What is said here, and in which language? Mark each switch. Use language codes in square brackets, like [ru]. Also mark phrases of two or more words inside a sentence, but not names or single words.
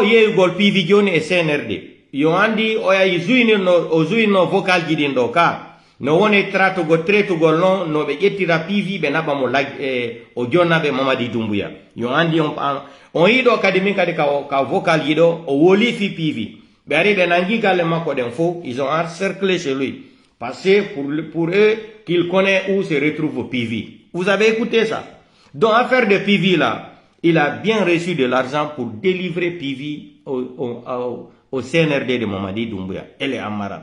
[ff] yeygol PV joni e CNRD yo andi o yayi zuinirno vocal ji ɗin ɗo ka no woni tretugol non no ɓe ƴettira PV ɓe naɓa mo o jonnaɓe Mamadi Doumbouya yo andi on yiɗo kadi min kadi ka vocal ji ɗo o woli fi PV ɓe ari ɓe nangi galle makko ɗen fo [fr] ils ont encerclé chez lui parce que pour eux qu'il connaît où se retrouve PV. Vous avez écouté ça? Donc affaire de PV là, il a bien reçu de l'argent pour délivrer PV au CNRD de Mamadi Doumbouya et les Amara.